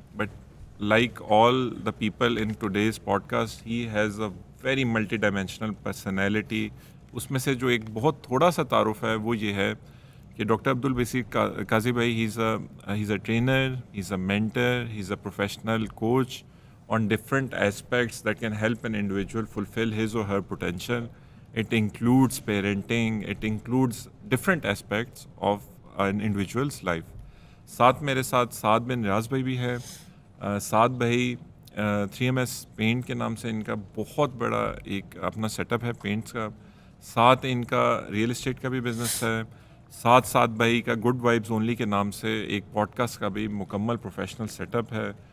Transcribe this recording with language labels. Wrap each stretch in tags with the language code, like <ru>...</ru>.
<en>But like all the people in today's podcast he has a very multi dimensional personality.</en> <ur>اس میں سے جو ایک بہت تھوڑا سا تعارف ہے وہ یہ ہے کہ</ur> <en>Doctor Abdul Basir Qazi بھائی he is a trainer, he is a mentor, he is a professional coach on different aspects that can help an individual fulfill his or her potential. It includes parenting, it includes different aspects of an individual's life.</en> <ur>ساتھ میرے ساتھ سعد بن ریاض بھائی بھی ہے. سعد بھائی 3MS pant کے نام سے ان کا بہت بڑا ایک اپنا سیٹ اپ ہے پینٹس کا. ساتھ ان کا ریئل اسٹیٹ کا بھی بزنس ہے. سعد بھائی کا گڈ وائبز اونلی کے نام سے ایک پوڈ کاسٹ کا بھی مکمل پروفیشنل سیٹ اپ ہے.</ur>